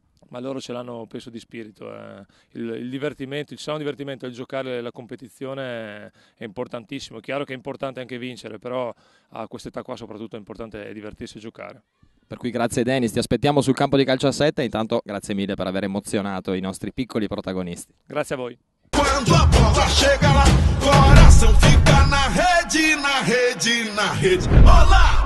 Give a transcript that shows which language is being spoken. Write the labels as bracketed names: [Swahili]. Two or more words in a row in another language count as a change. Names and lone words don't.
[Italian] Ma loro ce l'hanno, penso, di spirito. Il divertimento, il sano divertimento, il giocare la competizione è importantissimo. È chiaro che è importante anche vincere, però a quest'età qua soprattutto è importante divertirsi e giocare. Per cui grazie Denis, ti aspettiamo sul campo di calcio a 7 e intanto grazie mille per aver emozionato i nostri piccoli protagonisti. Grazie a voi. [Portuguese] Quando a bola chega lá, coração fica na rede, na rede, na rede. Olá!